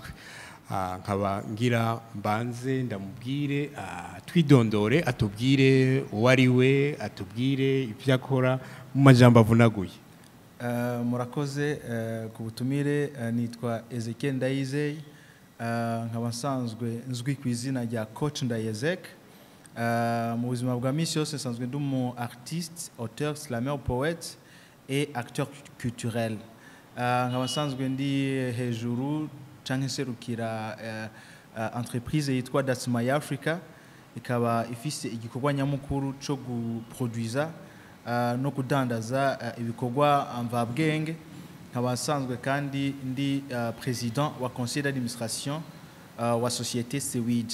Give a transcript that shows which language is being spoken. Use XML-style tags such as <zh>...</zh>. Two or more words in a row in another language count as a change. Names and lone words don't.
<rn>Nkaba ngira mbanze ndamubwire twidondore, atubwire uwo ari we, atubwire ibyo akora mu majambo avunaguye. Murakoze ku butumire, nitwa Ezekiel Ndayizeye, nkaba nsanzwe nzwi ku izina rya Coach Ndayezek. Mu buzima bwa misi yose nsanzwe ndi umu</rn> <fr>artiste, auteur, slameur, poète et acteur culturel.</fr> <rn>Nkaba nsanzwe ndi hejuru canke serukira entreprise yitwa That's My Africa, ikaba ifise igikorwa nyamukuru cyo guproduiza no kudandaza ibikorwa mvabwenge. Nkaba nsanzwe kandi ndi président wa</rn> <fr>conseil d'administration</fr> <rn>wa société Sewid.</rn>